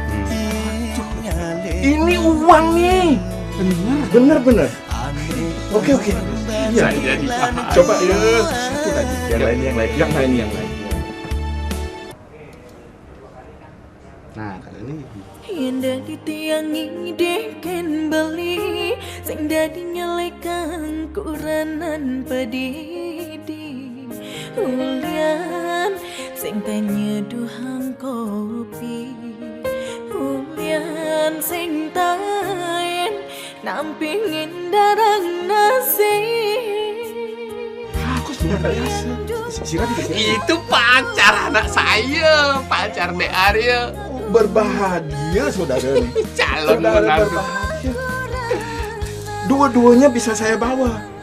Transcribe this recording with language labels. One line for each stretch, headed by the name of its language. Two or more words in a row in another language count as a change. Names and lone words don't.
Indonesian: Ini uang nih. Bener. Oke. Iya. Saya jadi paham. Coba ya satu lagi. Yang lain. Nah, kalau ini
Balinese: Yang dadi tiangi deken beli sing dadi nyalekan kuranan padidi Ulian sing tanya duhang kopi Ulian sing taen nampingin darang nasi
Indonesian: Itu pacar anak saya, pacar Dek Arya. Berbahagia saudara nih. Calon Saudara menantu. berbahagia. Dua-duanya bisa saya bawa.